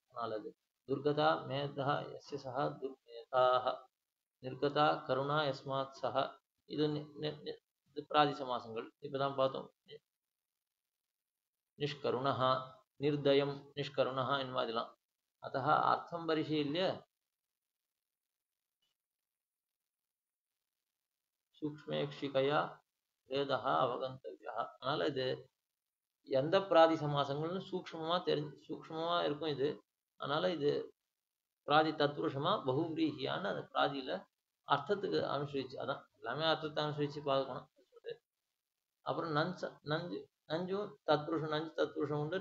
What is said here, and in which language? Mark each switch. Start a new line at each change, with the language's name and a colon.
Tamil: அதனால அது
Sanskrit: துர்கதா மேதா எஸ்ய சஹ துர்மேதாஹ நிர்கதா கருணா யஸ்மாத் சஹ.
Tamil: இது பிராதி சமாசங்கள் இப்பதான் பார்த்தோம்.
Sanskrit: நிஷ்கருணः निर्दयं निष्करुणः
Tamil: இந்த மாதிரிலாம்.
Sanskrit: अतः अर्थं परिशील्य சூக்ஷ்மேக்ஷிகையா வேதः அவகந்தவ்யः.
Tamil: அதனால இது எந்த பிராதி சமாசங்கள்னு சூக்ஷ்மமா இருக்கும் இது. அதனால இது பிராதி தத்புருஷமா பகுவிரீகியான்னு அந்த பிராதியில அர்த்தத்துக்கு அனுசரிச்சு அதான் எல்லாமே அர்த்தத்தை அனுசரிச்சு பார்க்கணும். அப்புறம் நஞ்சு நஞ்சும் தத்புருஷம் நஞ்சு தத்புருஷம் உண்டு.